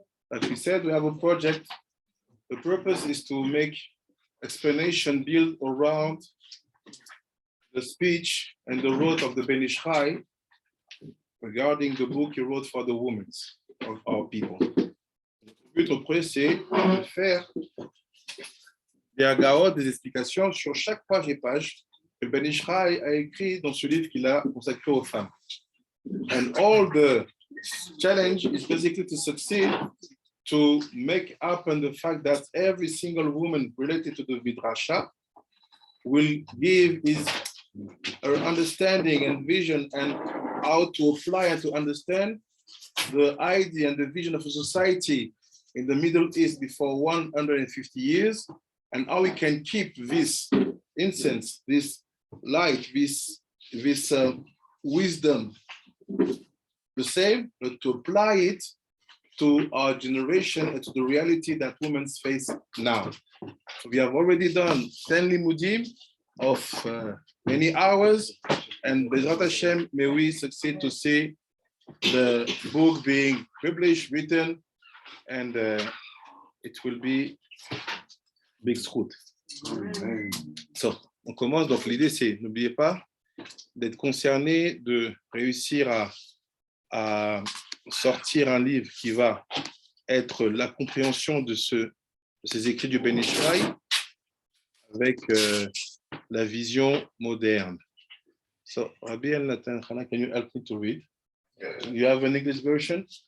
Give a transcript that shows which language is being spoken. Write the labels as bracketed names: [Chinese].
[English] Like we said, we have a project. The purpose is to make explanation built around the speech and the road of the Ben Ish Chai regarding the book he wrote for the women of our people. [French] Le but après, c'est de faire des agaot, des explications sur chaque page et page que Ben Ish Chai a écrit dans ce livre qu'il a consacré aux femmes. [English] And all the challenge is basically to succeed to make happen the fact that every single woman related to the Vidrasha will give her understanding and vision and how to apply and to understand the idea and the vision of a society in the Middle East before 150 years, and how we can keep this incense, this light, this wisdom the same, but to apply it to our generation and to the reality that women face now. We have already done 10 limudim of many hours, and Bezrat Hashem, may we succeed to see the book being published, written, and it will be big school. [French] So, on commence. Donc, l'idée, c'est, n'oubliez pas d'être concerné, de réussir à sortir un livre qui va être la compréhension de ces écrits du Ben Ish Chai avec la vision moderne. [English] So, Rabbi El Natan Chana, can you help me to read? You have an English version?